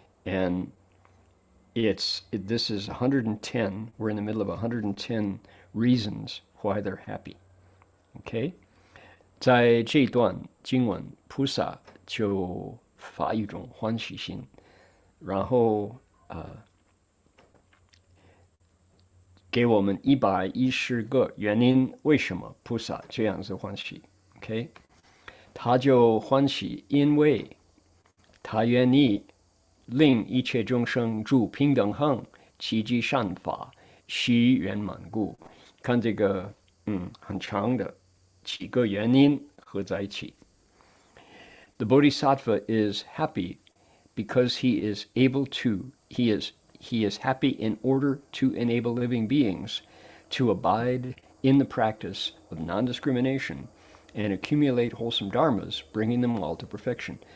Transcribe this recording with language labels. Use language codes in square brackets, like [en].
[en] And this is 110. We're in the middle of 110 reasons why they're happy. Okay? [zh] 在这段经文，菩萨就发一种欢喜心，然后给我们110个原因，为什么菩萨这样子欢喜 ？OK， 他就欢喜，因为他愿意令一切众生住平等行，齐集善法，悉圆满故。看这个，很长的几个原因合在一起。 [en] The Bodhisattva is happy because he is able to, he is happy in order to enable living beings to abide in the practice of non-discrimination and accumulate wholesome dharmas, bringing them all to perfection.